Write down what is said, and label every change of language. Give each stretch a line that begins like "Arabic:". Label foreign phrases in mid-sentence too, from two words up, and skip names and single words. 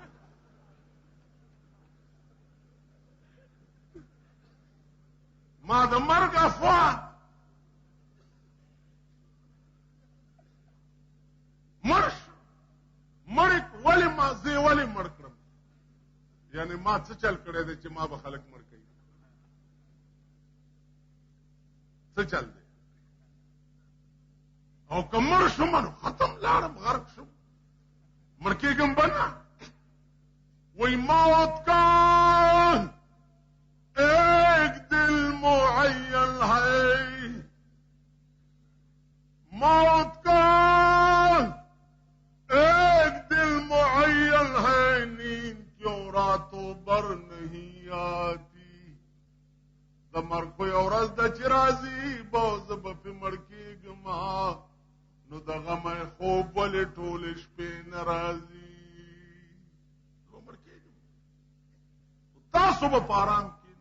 Pashto: ما د مرګ افواه ولې مړ کړم، یعنی ما څه چل کړی دی چې ما به خلک مړ کوي؟ څه چل دی؟ او که مړ شم نو ختم، لاړم غرق شم، مړ کېږم به نه.
Urdu: وی موت کا ایک دل معین ہے، موت کا ایک دل معین ہے، نیند کیوں راتوں بر نہیں آتی.
Pashto: د مرګ خو یو ورځ ده چې راځي، به زه به پې مړ کېږم، نو د غمه خوب ولې ټولې شپې نه راځي؟ زه به مړ کېږم، تاسو به په آرام کښېنئ.